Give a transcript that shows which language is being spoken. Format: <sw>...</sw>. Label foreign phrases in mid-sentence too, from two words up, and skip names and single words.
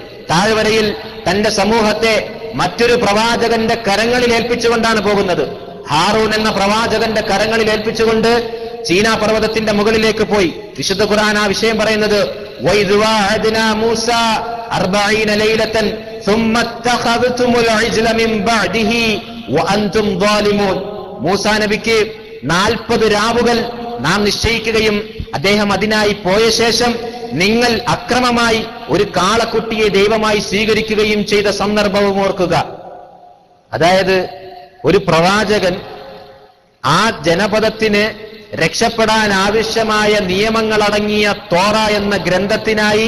<ml>താഴ്വരയിൽ തന്റെ സമൂഹത്തെ മറ്റൊരു പ്രവാചകന്റെ കരങ്ങളിൽ ഏൽപ്പിച്ചുകൊണ്ടാണ് പോകുന്നത്. ഹാറൂൻ എന്ന പ്രവാചകന്റെ കരങ്ങളിൽ ഏൽപ്പിച്ചുകൊണ്ട് സീനാ പർവ്വതത്തിന്റെ മുകളിലേക്ക് പോയി. വിശുദ്ധ ഖുർആൻ ആ വിഷയം പറയുന്നത്</ml> <ar>وإذ واعدنا موسى 40 ليلة ثم اتخذتم العجل من بعده وانتم ظالمون.</ar> <ml>മൂസാ നബിക്ക് 40 രാവുകൾ നാം നിശ്ചയിക്കുകയും അദ്ദേഹം അതിനായി പോയ ശേഷം നിങ്ങൾ അക്രമമായി ഒരു കാളക്കുട്ടിയെ ദൈവമായി സ്വീകരിക്കുകയും ചെയ്ത സന്ദർഭവും ഓർക്കുക. അതായത് ഒരു പ്രവാചകൻ ആ ജനപദത്തിന് രക്ഷപ്പെടാൻ ആവശ്യമായ നിയമങ്ങളടങ്ങിയ തോറ എന്ന ഗ്രന്ഥത്തിനായി</ml>